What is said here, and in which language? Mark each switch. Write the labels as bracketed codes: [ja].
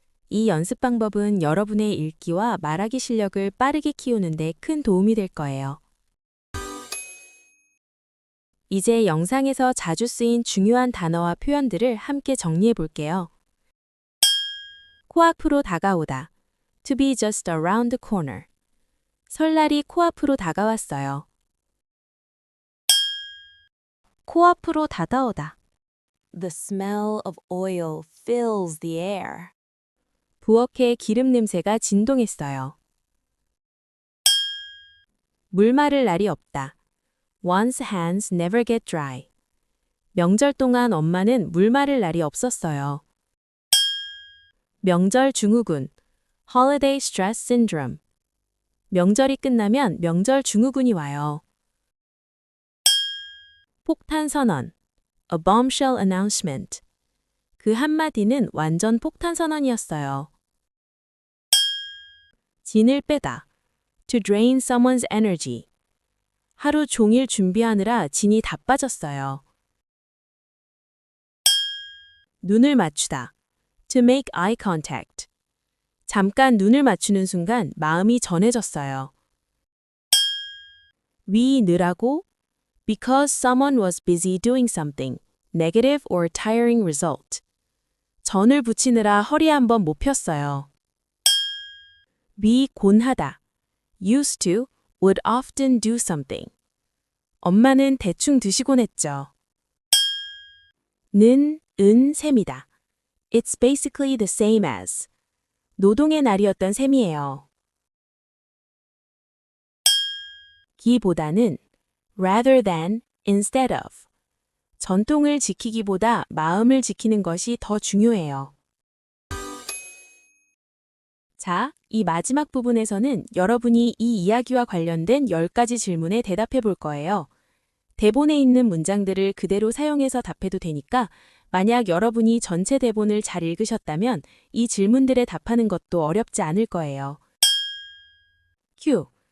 [ko] 이 연습 방법은 여러분의 읽기와 말하기 실력을 빠르게 키우는 데 큰 도움이 될 거예요. 이제 영상에서 자주 쓰인 중요한 단어와 표현들을 함께 정리해 볼게요. 코앞으로 다가오다. [en] To be just around the corner. [ko] 설날이 코앞으로 다가왔어요. 코앞으로 다가오다. [en] The smell of oil fills the air. [ko] 부엌에 기름 냄새가 진동했어요. 물 마를 날이 없다. [en] One's hands never get dry. [ko] 명절 동안 엄마는 물 마를 날이 없었어요. 명절 증후군. [en] Holiday stress syndrome. [ko] 명절이 끝나면 명절 증후군이 와요. 폭탄 선언. [en] A bombshell announcement. [ko] 그 한마디는 완전 폭탄 선언이었어요. 진을 빼다. [en] To drain someone's energy. [ko] 하루 종일 준비하느라 진이 다 빠졌어요. 눈을 맞추다. [en] To make eye contact. [ko] 잠깐 눈을 맞추는 순간 마음이 전해졌어요. 위느라고 [en] because someone was busy doing something, negative or tiring result. [ko] 전을 붙이느라 허리 한번 못 폈어요. 미곤하다. [en] used to, would often do something. [ko] 엄마는 대충 드시곤 했죠. 은 셈이다. [en] It's basically the same as. [ko] 노동의 날이었던 셈이에요. 기보다는 [en] rather than, instead of. [ko] 전통을 지키기보다 마음을 지키는 것이 더 중요해요. 자, 이 마지막 부분에서는 여러분이 이 이야기와 관련된 10가지 질문에 대답해 볼 거예요. 대본에 있는 문장들을 그대로 사용해서 답해도 되니까 만약 여러분이 전체 대본을 잘 읽으셨다면 이 질문들에 답하는 것도 어렵지 않을 거예요. 큐.